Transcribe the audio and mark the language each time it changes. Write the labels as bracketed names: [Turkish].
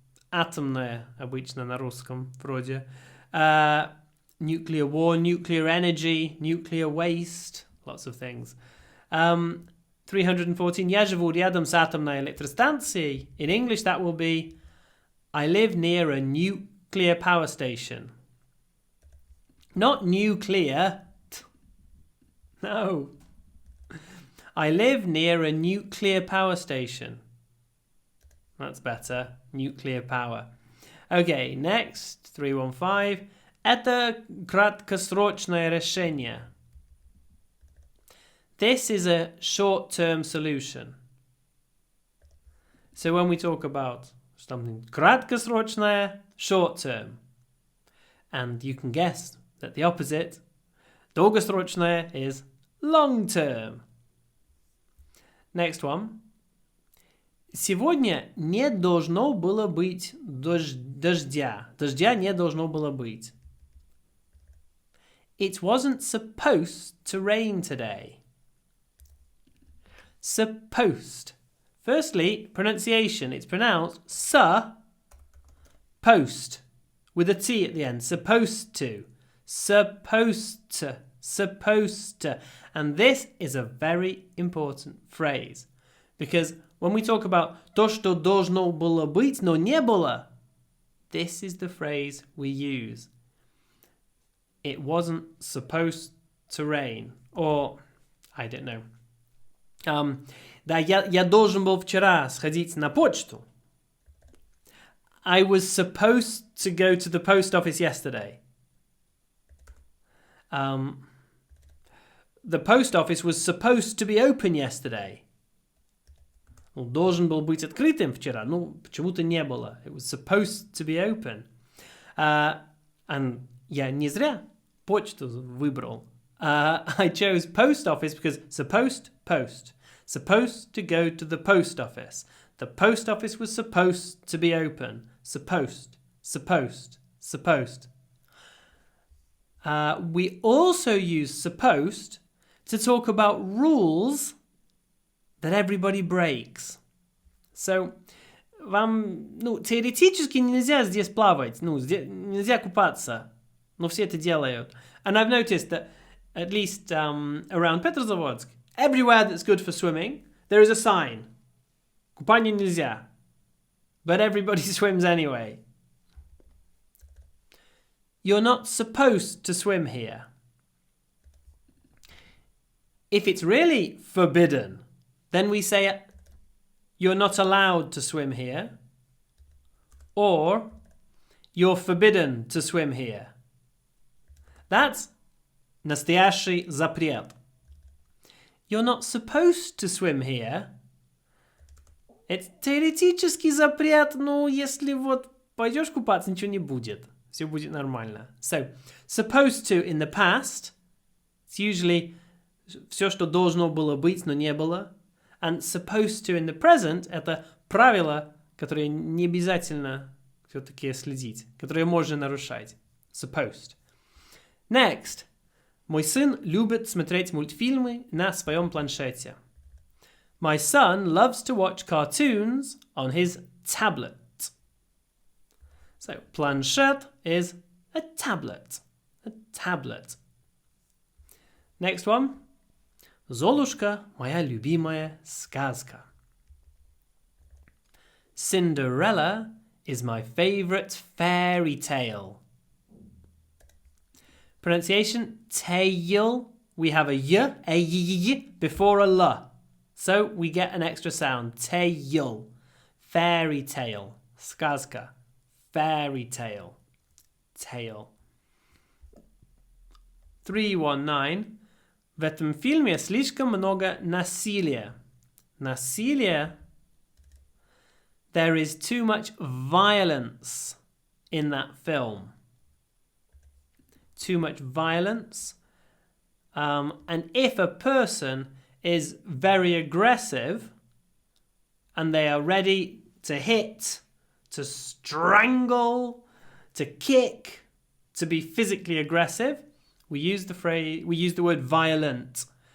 [Russian] Атомная, обычно на русском, вроде. [English] Nuclear war, nuclear energy, nuclear waste, lots of things. 314. [Russian] Я живу рядом с атомной электростанцией. [English] In English, that will be I live near a nuclear power station. Not nuclear. No. I live near a nuclear power station. That's better. Nuclear power. Okay, next. 315. [Russian] Это краткосрочное решение. [English] This is a short-term solution. So when we talk about something [Russian] краткосрочное, [English] short-term. And you can guess that the opposite, [Russian] долгосрочное, [English] is long-term. Next one. [Russian] Сегодня не должно было быть дождя. Дождя не должно было быть. [English] It wasn't supposed to rain today. Supposed. Firstly, pronunciation. It's pronounced post with a T at the end. Supposed to. Supposed to. Supposed to. And this is a very important phrase. Because when we talk about [Russian] то, что должно было быть, но не было, [English] this is the phrase we use. It wasn't supposed to rain. Or, I don't know. [Russian] Да, я должен был вчера сходить на почту. [English] I was supposed to go to the post office yesterday. The post office was supposed to be open yesterday. [Russian] Должен был быть открытым вчера. Почему-то не было. [English] It was supposed to be open. [Russian] And я не зря почту выбрал. [English] I chose post office because supposed, post. Supposed to go to the post office. The post office was supposed to be open. Supposed. We also use supposed to talk about rules that everybody breaks. [Russian] So, вам, теоретически нельзя здесь плавать, нельзя купаться, но все это делают. [English] And I've noticed that, at least around Petrozavodsk, everywhere that's good for swimming, there is a sign. [Russian] Купание нельзя. [English] But everybody swims anyway. You're not supposed to swim here. If it's really forbidden, then we say you're not allowed to swim here, or you're forbidden to swim here. That's [Russian] настоящий запрет. [English] You're not supposed to swim here. [Russian] Это теоретический запрет, но если пойдешь купаться, ничего не будет. Все будет нормально. [English] So, supposed to in the past, it's usually [Russian] все, что должно было быть, но не было. [English] And supposed to in the present, [Russian] это правило, которое не обязательно все-таки следить, которое можно нарушать. [English] Supposed. Next. [Russian] Мой сын любит смотреть мультфильмы на своем планшете. [English] My son loves to watch cartoons on his tablet. So, planchette is a tablet. A tablet. Next one. [Russian] Золушка – моя любимая сказка. [English] Cinderella is my favorite fairy tale. Pronunciation, tail. We have a y before a l. So we get an extra sound. Tail. Fairy tale. Skazka. Fairy tale. Tail. 319. [Russian] В этом фильме слишком много насилия. Насилие. [English] There is too much violence in that film. Too much violence. And if a person is very aggressive and they are ready to hit, to strangle, to kick, to be physically aggressive, we use the word violent.